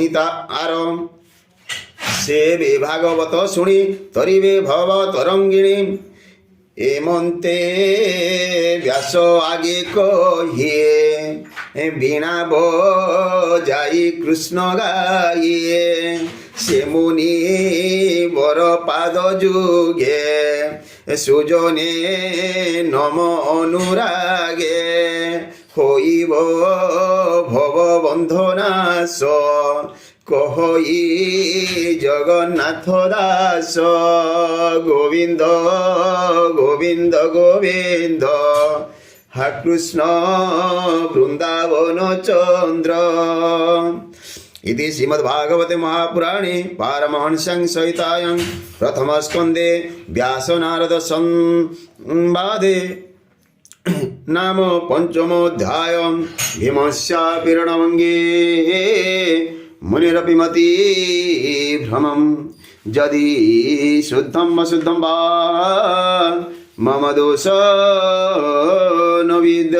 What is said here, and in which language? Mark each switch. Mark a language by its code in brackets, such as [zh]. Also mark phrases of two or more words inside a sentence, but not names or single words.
[or] ତାର ସେ ବି ଭାଗବତ ଶୁଣି ତରିବେ ଭବ ତରଙ୍ଗିଣୀ ଏମନ୍ତେ ବ୍ୟାସ ଆଗେ କହିଏ ବୀଣା ବଜାଇ କୃଷ୍ଣ ଗାଇଏ ସେ ମୁନି ବର ପାଦ ଯୁଗେ ସୁଜନେ ନମ ଅନୁରାগে ହୋଇବ ଭବ ବନ୍ଧନାଶ କହଇ ଜଗନ୍ନାଥ ଦାସ ଗୋବିନ୍ଦ ଗୋବିନ୍ଦ ଗୋବିନ୍ଦ ହା କୃଷ୍ଣ ବୃନ୍ଦାବନ ଚନ୍ଦ୍ର [sa] इति श्रीमद्भागवते महापुराणे पारमहंस्यां सहितायां प्रथमस्कन्धे व्यासनारद संवादे नाम पंचमोऽध्याय भीमस्यापि रणभङ्गे मुनिरपि मति भ्रमं यदि शुद्धं अशुद्धं वा मम दोष न विद्यते।